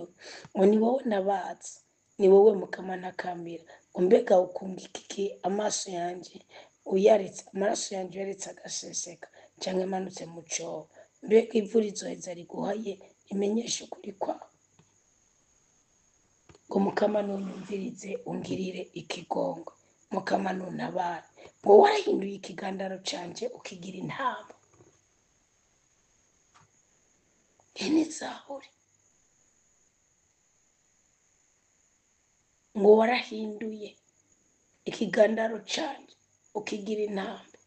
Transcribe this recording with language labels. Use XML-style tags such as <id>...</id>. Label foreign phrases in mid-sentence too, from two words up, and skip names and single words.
<rn>Ngo ni wowe nabatse, ni wowe mukama ntakambira, ngo mbega ukunga iki amaso yanjye uyaretse, amaraso yanjye uyaretse agaseseka cyangwa imanutse mu cyobo, mbega ivu rizoheza riguhaye imenyeshe ukuri kwawe. Ngo mukama nunyumvirize ungirire ikigongo, mukama nuntabare, ngo warahinduye ikigandaro canje ukigira intama. Ini Zaburi. Ngo warahinduye ikigandaro canje ukigira intama.</rn>